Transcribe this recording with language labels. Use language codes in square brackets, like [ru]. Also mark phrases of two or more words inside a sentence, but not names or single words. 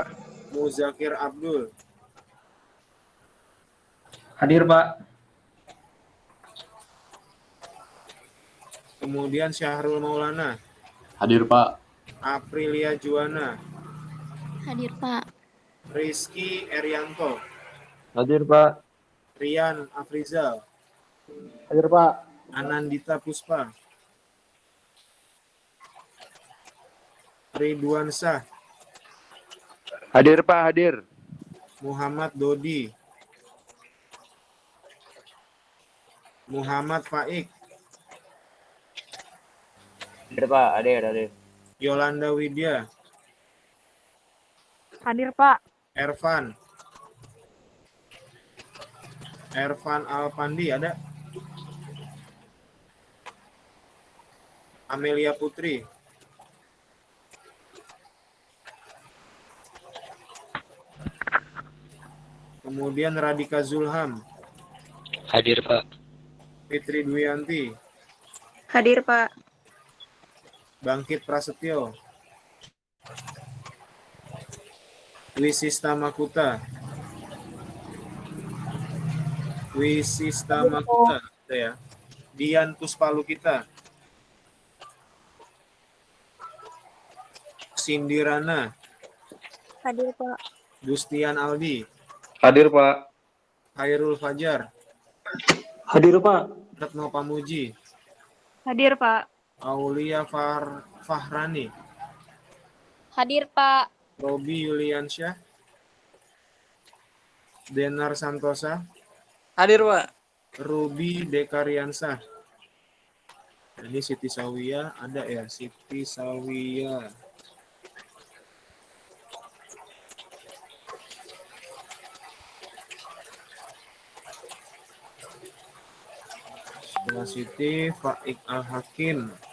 [id] Muzakir Abdul? Hadir, Pak. Kemudian Syahrul Maulana? Hadir, Pak. Aprilia Juwana? Hadir, Pak. Rizky Erianto? Hadir, Pak. Rian Afrizal? Hadir, Pak. Anandita Puspa? Ridwan Shah? Hadir, Pak. Hadir. Muhammad Dodi? Muhammad Faik? Hadir, Pak. Hadir. Yolanda Widya? Hadir, Pak. Ervan Alpandi ada? Amelia Putri? Kemudian Radika Zulham? Hadir, Pak. Fitri Dwianti? Hadir, Pak. Bangkit Prasetyo? Wisista Makuta? Ada ya? Dian Puspalukita. Cindy Rana. Hadir, Pak. Gustian Aldi. Hadir Pak. Khairul Fajar. Hadir Pak. Retno Pamuji. Hadir, Pak. Aulia Fahrani. Hadir, Pak. Robi Yuliansyah. Denar Santosa. Hadir Pak. Ruby Dekariansah. Ini Siti Sawia ada ya, Siti Sawia. Setelah Siti, Faik Al-Hakim.